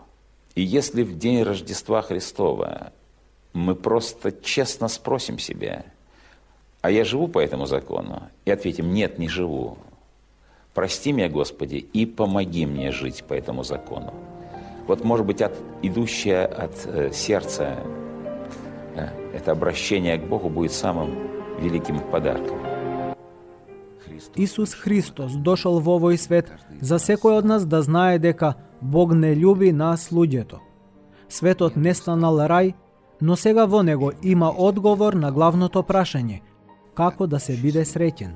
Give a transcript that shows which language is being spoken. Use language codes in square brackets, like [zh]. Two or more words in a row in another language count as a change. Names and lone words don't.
[ru] И если в день Рождества Христова мы просто честно спросим себя, а я живу по этому закону? И ответим, нет, не живу. Прости меня, Господи, и помоги мне жить по этому закону. Вот, может быть, идущее от сердца это обращение к Богу будет самым великим подарком. [mk] Исус Христос дошол во овој свет за секој од нас да знае дека Бог не љуби нас луѓето. Светот не станал рај, но сега во него има одговор на главното прашање – како да се биде среќен.